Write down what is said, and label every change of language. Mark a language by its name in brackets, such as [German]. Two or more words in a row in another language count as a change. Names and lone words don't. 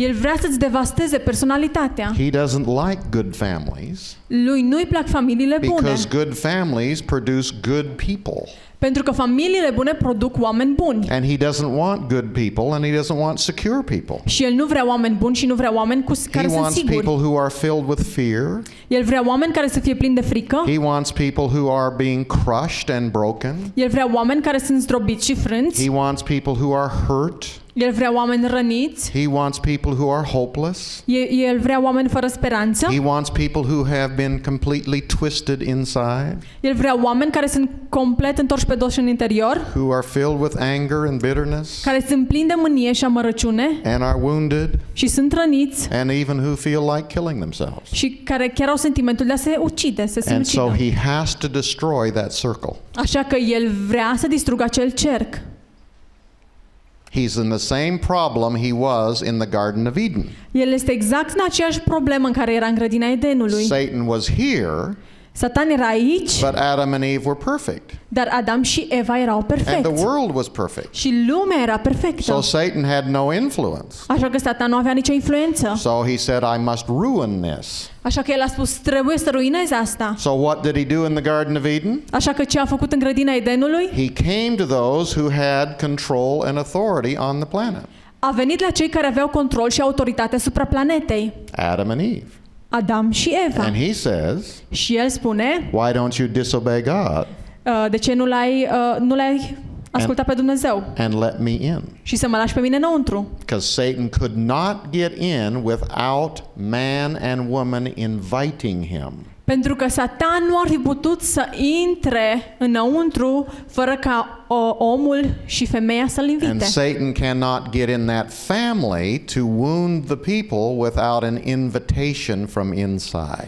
[Romanian] El vrea să-ți devasteze personalitatea. [English] He doesn't like good families [Romanian] Lui nu-i plac familiile bune. [English] because good families produce good people. [Romanian] Pentru că familiile bune produc oameni buni. [English] And he doesn't want good people and he doesn't want secure people. [Romanian] Și el nu vrea oameni buni și nu vrea oameni care [English] He [Romanian] sunt [English] wants [Romanian] siguri. [English] people who are filled with fear. [Romanian] El vrea oameni care să fie plini de frică. [English] He wants people who are being crushed and broken. [Romanian] El vrea oameni care sunt zdrobiți și frânți. [English] He wants people who are hurt. [Romanian] El vrea oameni răniți. [English] He wants people who are hopeless. [Romanian] El vrea oameni fără speranță. [English] He wants people who have been completely twisted inside, [Romanian] El vrea oameni care sunt complet întorși pe dos în interior, [English] who are filled with anger and bitterness [Romanian] care sunt plini de mânie și amărăciune [English] and are wounded [Romanian] și sunt răniți [English] and even who feel like killing themselves. [Romanian] și care chiar au sentimentul de a se ucide, să se [English] And so [Romanian] ucidă. [English] he has to destroy that circle. [Romanian] Așa că el vrea să distrugă acel cerc. [English] He's in the same problem he was in the Garden of Eden. [Romanian] El este exact în aceeași problemă în care era în grădina Edenului. [English] Satan was here, [Romanian] Satan era aici, [English] but Adam and Eve were perfect. [Romanian] dar Adam și Eva erau [English] And [Romanian] perfecți. [English] the world was perfect. [Romanian] Și lumea era perfectă. [English] So Satan had no influence. [Romanian] Așa că Satan nu avea nicio influență. [English] So he said, I must ruin this. [Romanian] Așa că el a spus, trebuie să ruinezi asta. [English] So what did he do in the Garden of Eden? [Romanian] Așa că ce a făcut în grădina Edenului? [English] He came to those who had control and authority on the planet. [Romanian] A venit la cei care aveau control și autoritate asupra planetei. [English] Adam and Eve. [Romanian] Adam și Eva. [English] And he says, [Romanian] Și el spune, [English] why don't you disobey God [Romanian] de ce nu l-ai ascultat pe Dumnezeu [English] and let me in? [Romanian] și să mă lași pe mine înăuntru? [English] Because Satan could not get in without man and woman inviting him. [Romanian] Pentru că Satan nu ar fi putut să intre înăuntru fără ca omul și femeia să-l [English] And [Romanian] invite. [English] Satan cannot get in that family to wound the people without an invitation from inside.